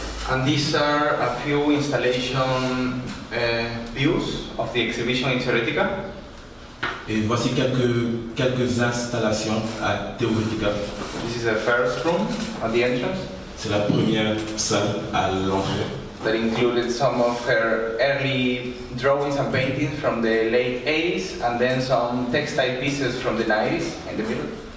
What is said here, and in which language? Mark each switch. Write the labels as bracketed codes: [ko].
[en] And these are a few installation views of the exhibition in TEOR. [fr] Et voici quelques installations à TEOR. [en] This is the first room at the entrance. [fr] C'est la première salle à l'entrée. [en] That included some of her early drawings and paintings from the late 80s and then some textile pieces from the 90s in the middle.